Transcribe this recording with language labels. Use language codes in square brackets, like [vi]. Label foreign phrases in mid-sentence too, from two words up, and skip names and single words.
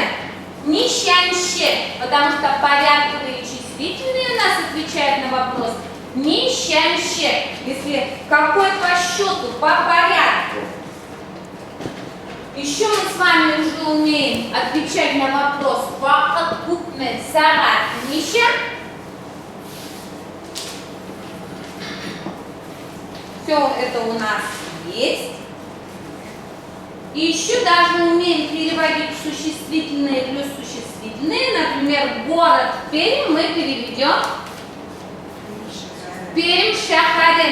[ru] Нищанще, потому что порядковые числительные у нас отвечают на вопрос нищанще. Если какой по счету, по порядку. Еще мы с вами уже умеем отвечать на вопрос [tt] вахат, купмен, сарат, нища. [ru] Все это у нас есть. И еще даже умеем переводить существительные плюс существительные. Например, город Пермь мы переведем [tt] Пермь шахаре.